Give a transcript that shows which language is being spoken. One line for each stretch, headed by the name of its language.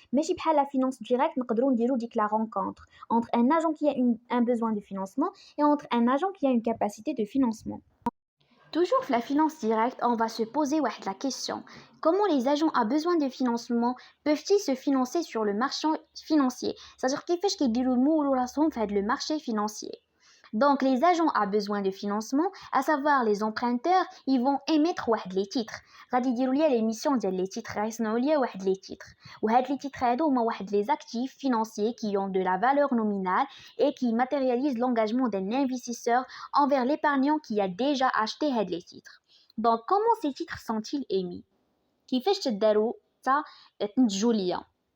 Arabic: ماشي بحال
French: la finance directe,
Arabic: نقدروا نديروا ديك
French: la rencontre entre un agent qui a un besoin de financement et entre un agent qui a une capacité de financement. Toujours la finance directe, on va se poser la question. Comment les agents à besoin de financement peuvent-ils se financer sur le marché financier? C'est-à-dire
Arabic: كيفاش كيديروا يمولوا راسهم في
French: le marché financier. Donc, les agents à besoin de financement, à savoir les emprunteurs, ils vont émettre les titres.
Arabic: غادي يديروا ليا l'émission ديال
French: les titres,
Arabic: غيصنعوا ليا les titres.
French: وهاد les titres هادو هما les actifs financiers qui ont de la valeur nominale et qui matérialisent l'engagement d'un investisseur envers l'épargnant qui a déjà acheté les titres. Donc, comment ces titres sont-ils émis?
Arabic: كيفاش تداروا تنتجوا ليا؟